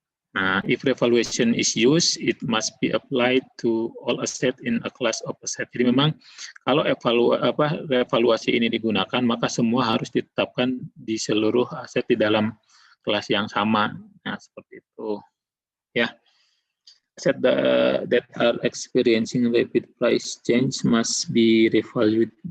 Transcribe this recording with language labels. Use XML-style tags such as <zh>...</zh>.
<en>Nah, if revaluation is used, it must be applied to all asset in a class of asset.</en> <id>Jadi memang kalau revaluasi ini digunakan, maka semua harus ditetapkan di seluruh aset di dalam kelas yang sama. Nah, seperti itu.</id> <en>Ya, asset that are experiencing rapid price change must be revalued.</en>